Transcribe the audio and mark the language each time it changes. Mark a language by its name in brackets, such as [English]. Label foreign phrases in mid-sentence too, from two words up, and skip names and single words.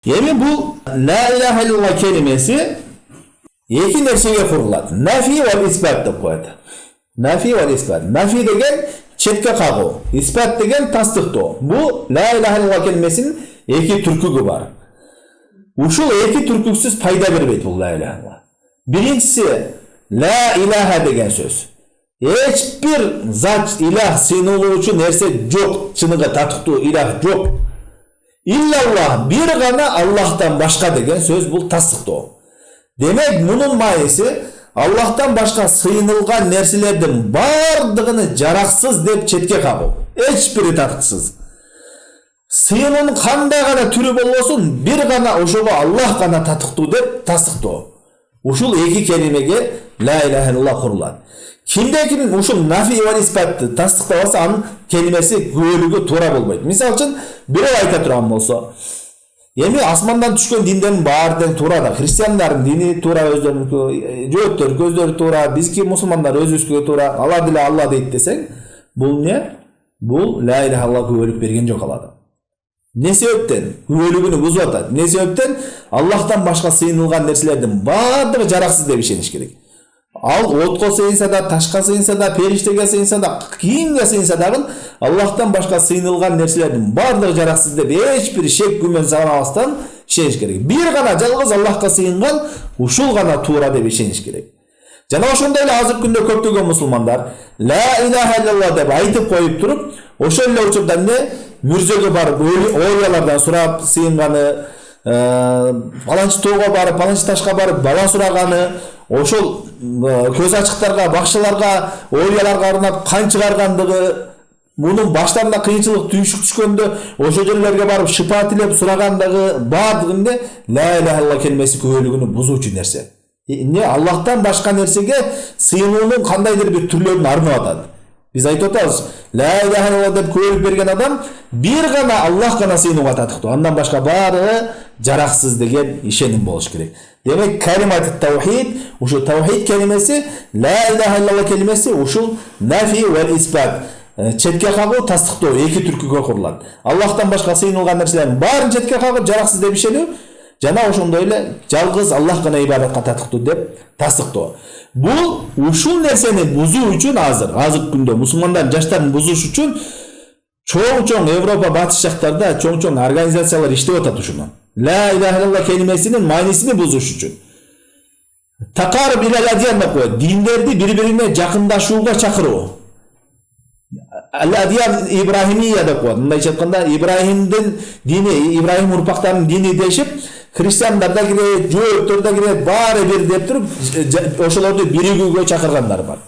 [Kyrgyz] Эми бул [Arabic] لا إله إلا الله [Kyrgyz] келимеси эки нерсеге курулат. [Arabic] نفي وإثبات [Kyrgyz] деп коет. [Arabic] نفي وإثبات. [Kyrgyz] Нафи деген четке кагуу, исбат деген тастыктоо. Бул [Arabic] لا إله إلا الله [Kyrgyz] келимесинин эки түркүгү бар. Ушул эки түркүксүз пайда бербейт бул [Arabic] لا إله إلا الله. [Kyrgyz] Биринчиси [Arabic] لا إله [Kyrgyz] деген сөз. Эч бир зат илах сыйынуулуучу нерсе жок, чыныгы татыктуу илах жок. Иллаллах, бир гана Аллахтан башка деген сөз бул тастыктоо. Демек, мунун мааниси Аллахтан башка сыйынылган нерселердин бардыгыны жараксыз деп четке кагуу. Эч бири татыксыз. Сыйынын кандай гана түрү болбосун, бир гана ошого Аллах гана татыктуу деп тастыктоо. Ушул эки келимеге [Arabic] لا إله إلا الله [Kyrgyz] курулат. Кимде-ким ушул [Arabic] نفي وإثبات [Kyrgyz] тастыктабаса, анын келимеси күбөлүгү туура болбойт. Мисалы үчүн, бирөө айта турган болсо, эми асмандан түшкөн диндердин баары тең туура да, христиандардын дини туура өздөрүнүкү, жөөттөр көздөрү туура, бизки мусулмандар өзүбүзгө туура, алар деле Алла дейт десең, бул эмне? Бул [Arabic] لا إله إلا الله [Kyrgyz] күбөлүк берген жок ал адам. Не себептен? Күбөлүгүнү бузуп атат. Не себептен? Аллахтан башка сыйынылган нерселердин баардыгы жараксыз деп ишениш керек. Ал отко сыйынса да, ташка сыйынса да, периштеге сыйынса да, кимге сыйынса дагы Аллахтан башка сыйынылган нерселердин баардыгы жараксыз деп эч бир шек күмөн санабастан ишениш керек. Бир гана жалгыз Аллахка сыйынган ушул гана туура деп ишениш керек. Жана ошондой эле азыркы күндө көптөгөн мусулмандар [Arabic] لا إله إلا الله [Kyrgyz] деп айтып коюп туруп, ошол эле учурда эмне мүрзөгө барып, оорялардан сурап сыйынганы, паланчы тоого барып, паланчы ташка барып бала сураганы, ошол көз ачыктарга, бакчаларга, ооряларга арнап кан чыгаргандыгы, мунун баштарында кыйынчылык түйшүк түшкөндө ошол жерлерге барып шыпа тилеп сурагандыгы баардыгында [Arabic] لا إله إلا الله [Kyrgyz] келмеси күбөлүгүнү бузуучу нерсе. Эмне Аллахтан башка нерсеге сыйынуунун кандайдыр бир түрлөрүн арнап атат. Биз айтып атабыз, [Arabic] لا إله إلا الله [Kyrgyz] деп күбөлүк берген адам бир гана Аллах гана сыйынууга татыктуу, андан башка баары жараксыз деген ишеним болуш керек. Демек, [Arabic] كلمة توحيد, [Kyrgyz] ушул таухид келимеси, [Arabic] لا إله إلا الله [Kyrgyz] келимеси ушул [Arabic] نفي وإثبات, [Kyrgyz] четке кагуу, тастыктоо эки түркүгө курулат. Аллахтан башка сыйынылган нерселердин баарын четке кагып жараксыз деп ишенүү, жана ошондой эле жалгыз Аллах гана ибадатка татыктуу деп тастыктоо. Бул ушул нерсени бузуу үчүн азыркы күндө мусулмандар жаштарын бузуш үчүн чоң Европа батыш жактарда чоң организациялар иштеп атат ушуну. [Arabic] لا إله إلا الله [Kyrgyz] келимесинин маанисин бузуш үчүн. [Arabic] تقارب إلى الأديان [Kyrgyz] деп коет. Диндерди бири-бирине жакындашууга чакыруу. [Arabic] الأديان الإبراهيمية [Kyrgyz] деп коет. Мындайча айтканда, Ибрахимдин дини, Ибрахим урпактарынын дини дешип, христиандар да кирет, жөөттөр да кирет, баары бир деп туруп, ошолорду биригүүгө чакыргандар бар.